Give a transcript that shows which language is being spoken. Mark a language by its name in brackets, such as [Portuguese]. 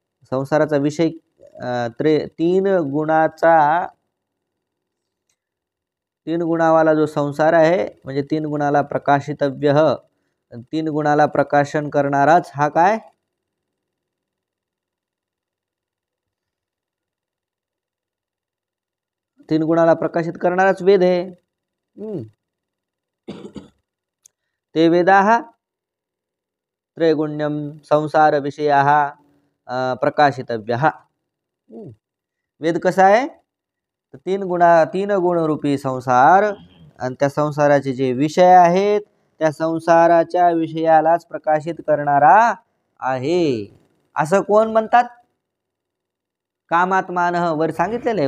[Marathi] संसाराचा विषय 3 गुणावाला जो संसार आहे, म्हणजे 3 गुणाला प्रकाशितव्य, 3 गुणाला प्रकाशन करणाराच हा काय, 3 गुणाला प्रकाशित करणाराच वेद आहे. [Sanskrit] ते वेदाः त्रैगुण्यम संसार विषयाः प्रकाशितव्यः. [Marathi] वेद कसा आहे, तर 3 गुणरूपी संसार आणि त्या संसाराचे जे विषय आहेत त्या संसाराच्या विषयालाच प्रकाशित करणारा आहे. असं कोण म्हणतात, कामात्मानः, वर सांगितलेलं आहे.